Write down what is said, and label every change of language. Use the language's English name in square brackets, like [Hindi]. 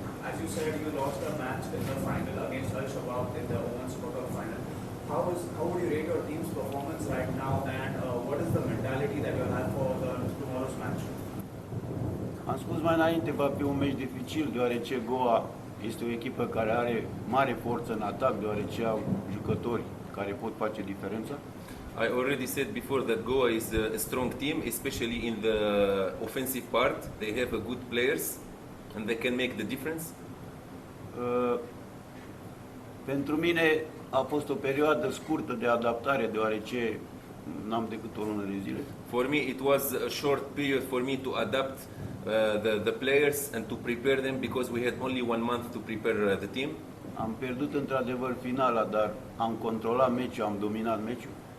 [English] as you said, you lost a match in the final against Al Shabab in the Women's World Cup final. How would you rate your team's performance right now, and what is the mentality that you have for tomorrow's match? [Romanian] Am spus mai înainte, va fi un meci dificil, deoarece Goa este o echipă care are mare forță în atac, deoarece au jucători care pot face diferența. [English] I already said before that Goa is a strong team, especially in the offensive part. They have a good players and they can make the difference. [Romanian] Pentru mine a fost o perioadă scurtă de adaptare, deoarece n-am decât o lună de zile. [English] For me, it was a short period for me to adapt the players and to prepare them because we had only 1 month to prepare the team. [Romanian] Am pierdut într-adevăr finala, dar am controlat meciul, am dominat meciul.